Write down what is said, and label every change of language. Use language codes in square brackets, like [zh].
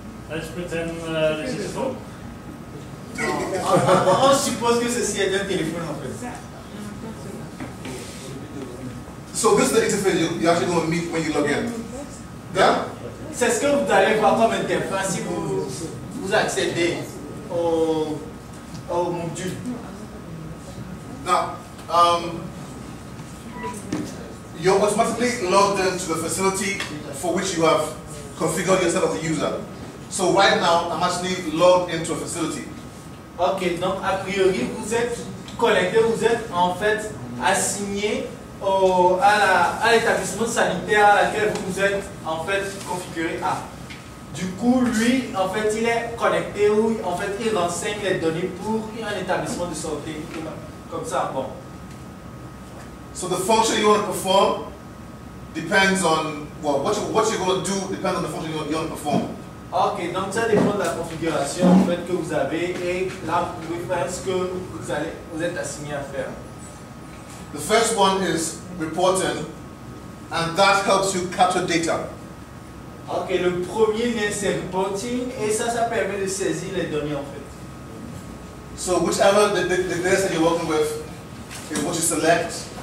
[en] Let's pretend this is a phone. [fr] On suppose que ceci est un téléphone en fait. [en] so this is the interface you're actually going to meet when you log in. Yeah? [fr] C'est ce que vous allez voir comme interface si vous accédez au module. [en] Now, you're automatically logged into the facility for which you have configured yourself as a user. So right now, I'm actually logged into a facility. [fr] Ok, donc a priori vous êtes connecté, vous êtes en fait assigné à l'établissement sanitaire à laquelle vous êtes en fait configuré à. Du coup, lui, en fait, il est connecté ou en fait il renseigne les données pour un établissement de santé. Comme ça, bon. [en] So the function you want to perform depends on, well, what you're going to do depends on the function you want to perform. [fr] Ok, donc ça dépend de la configuration en fait, que vous avez et là vous pouvez faire ce que vous êtes assigné à faire. [en] The first one is reporting, and that helps you capture data. [fr] Ok, le premier lien c'est reporting et ça permet de saisir les données en fait. [en] So whichever the data set you're working with is what you select.